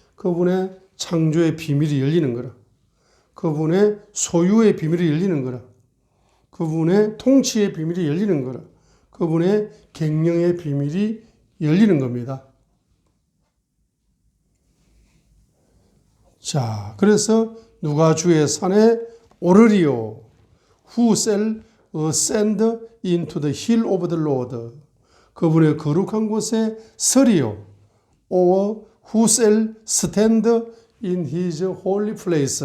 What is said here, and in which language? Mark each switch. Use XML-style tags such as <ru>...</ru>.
<ko>그분의 창조의 비밀이 열리는 거라. 그분의 소유의 비밀이 열리는 거라. 그분의 통치의 비밀이 열리는 거라. 그분의 갱령의 비밀이 열리는 겁니다. 자, 그래서 누가 주의 산에 오르리요?</ko> <en>Who shall ascend into the hill of the Lord?</en> <ko>그분의 거룩한 곳에 서리요?</ko> <en>Or who shall stand in his holy place?</en>